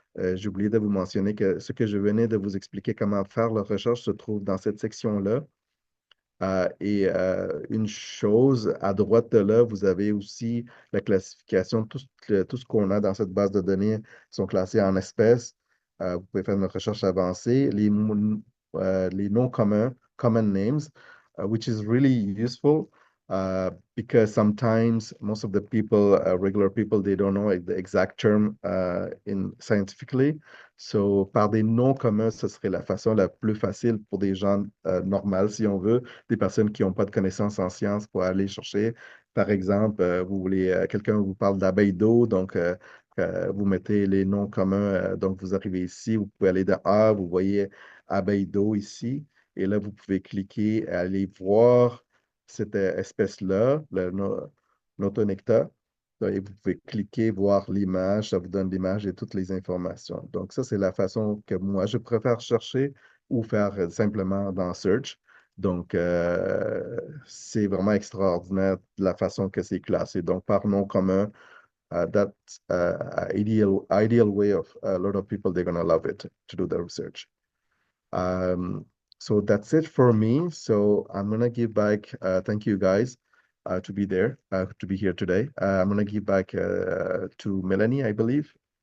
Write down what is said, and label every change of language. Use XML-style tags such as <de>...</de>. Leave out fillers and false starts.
<fr>J'ai oublié de vous mentionner que ce que je venais de vous expliquer comment faire la recherche se trouve dans cette section-là. Et une chose, à droite de là, vous avez aussi la classification. Tout ce qu'on a dans cette base de données sont classés en espèces. Vous pouvez faire une recherche avancée. Les noms communs,</fr> <en>common names, which is really useful because sometimes most of the people, regular people, they don't know the exact term scientifically.</en> <fr>So, par des noms communs, ce serait la façon la plus facile pour des gens normaux, si on veut, des personnes qui n'ont pas de connaissances en sciences pour aller chercher. Par exemple, vous voulez, quelqu'un vous parle d'abeilles d'eau, donc vous mettez les noms communs, donc vous arrivez ici, vous pouvez aller dans A, vous voyez abeille d'eau ici, et là, vous pouvez cliquer et aller voir cette espèce-là, le notonecta. Et vous pouvez cliquer, voir l'image, ça vous donne l'image et toutes les informations. Donc, ça, c'est la façon que moi, je préfère chercher ou faire simplement dans Search. Donc, c'est vraiment extraordinaire la façon que c'est classé. Donc, par nom commun,</fr> <en>that's ideal way of a lot of people, they're going to love it to do the research. So that's it for me. So I'm going to give back, thank you guys. To be there, to be here today. I'm going to give back to Melanie, I believe.</en>